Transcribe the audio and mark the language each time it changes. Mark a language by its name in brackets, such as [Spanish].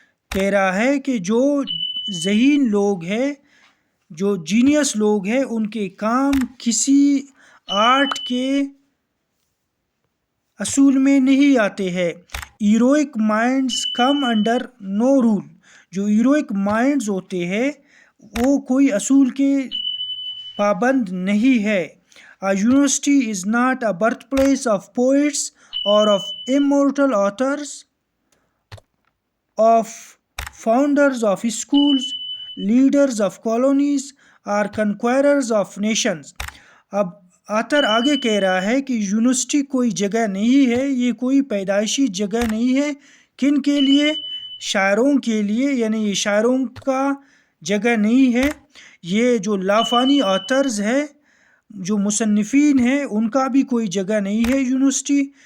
[Urdu] کہہ رہا ہے کہ جو ذہین لوگ ہیں، جو جینیس لوگ ہیں، ان کے کام کسی آرٹ کے اصول میں نہیں آتے ہیں. [English] Heroic minds come under no rule. [Urdu] جو ہیروئک مائنڈز ہوتے ہیں وہ کوئی اصول کے پابند نہیں ہے. [English] University is not a birth place of poets or of immortal authors, of founders of schools, leaders of colonies or conquerors of nations. [Urdu] اب آتھر آگے کہہ رہا ہے کہ یونیورسٹی کوئی جگہ نہیں ہے، یہ کوئی پیدائشی جگہ نہیں ہے. کن کے لیے؟ شاعروں کے لیے. یعنی یہ شاعروں کا جگہ نہیں ہے. یہ جو لافانی آتھرز ہے، جو مصنفین ہیں، ان کا بھی کوئی جگہ نہیں ہے یونیورسٹی.